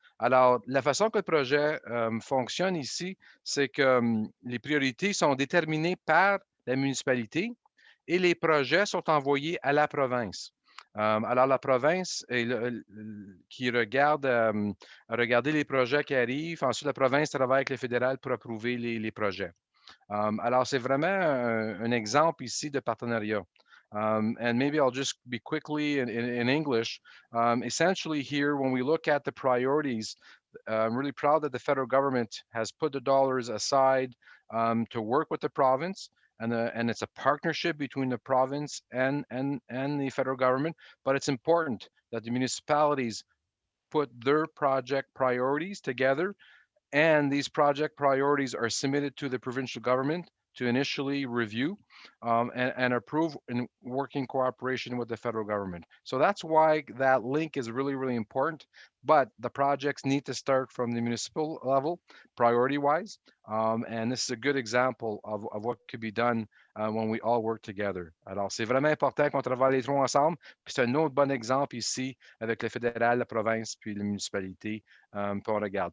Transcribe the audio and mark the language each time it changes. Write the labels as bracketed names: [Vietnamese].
[French] Alors, la façon que le projet fonctionne ici, c'est que les priorités sont déterminées par la municipalité et les projets sont envoyés à la province. Alors, la province qui regarde regarder les projets qui arrivent. Ensuite, la province travaille avec le fédéral pour approuver les projets. Alors, c'est vraiment un exemple ici de partenariat. [English] And maybe I'll just be quickly in English. Essentially, here, when we look at the priorities, I'm really proud that the federal government has put the dollars aside to work with the province. And it's a partnership between the province and the federal government. But it's important that the municipalities put their project priorities together, and these project priorities are submitted to the provincial government to initially review and approve in working cooperation with the federal government. So that's why that link is really, really important. But the projects need to start from the municipal level, priority wise. And this is a good example of what could be done when we all work together. [French] Alors, c'est vraiment important qu'on travaille les trois ensemble. Puis c'est un autre bon exemple ici avec le fédéral, la province, puis les municipalités. Puis on regarde.